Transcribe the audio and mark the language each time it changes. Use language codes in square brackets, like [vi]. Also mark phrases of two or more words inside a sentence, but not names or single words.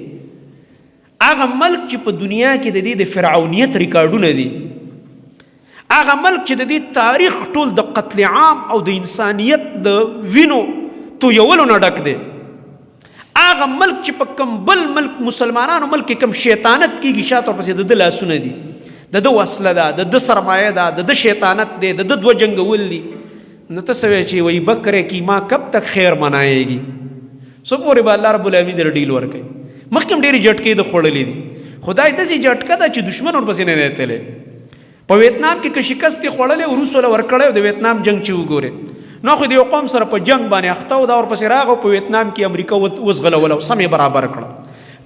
[ps] هغه ملک چې په دنیا کې د دې د فرعونیت ریکارډونه دي، هغه ملک چې د دې تاریخ ټول د قتل عام او د انسانیت د وینو تویولو نه ډک دی، هغه ملک چې په کوم بل ملک مسلمانانو ملک کې کوم شیطانت کېږي شاته ورپسې د ده لاسونه دي، د ده وسله ده، د ده سرمایه ده، د ده شیطانت دی، د ده 2 جنګول دي. نو ته څه وایې چې وایي [ur] بکرے کی ماں کب تک خیر منائے گی، [ps] څو پورې به الله رب العالمین در ډیل ورکوي. مخکې هم ډېرې جټکې د خوړلې دي، خدای داسې جټکه ده چې دشمن ورپسې نه دی تللی. په ویتنام کې که شکست یې خوړلی روس وله ورکړی او د ویتنام جنګ چې وګورې نو خو د یو قوم سره په جنګ باندې اخته و، دا ورپسې راغی په ویتنام کې امریکا وزغلوله او سم یې برابر کړه.